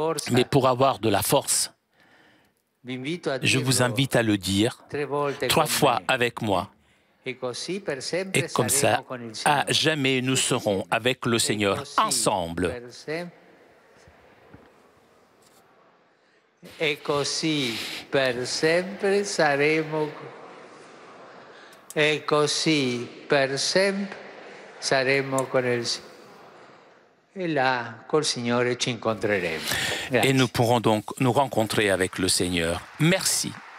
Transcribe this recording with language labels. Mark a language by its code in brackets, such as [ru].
[fr] Mais pour avoir de la force, je vous invite à le dire 3 fois avec moi. Et comme ça, à jamais nous serons avec le Seigneur ensemble. [it] E così per sempre saremo. E così per sempre saremo con il Signore. [fr] Et là, [it] col Signore ci incontreremo. [fr] Et nous pourrons donc nous rencontrer avec le Seigneur. Merci.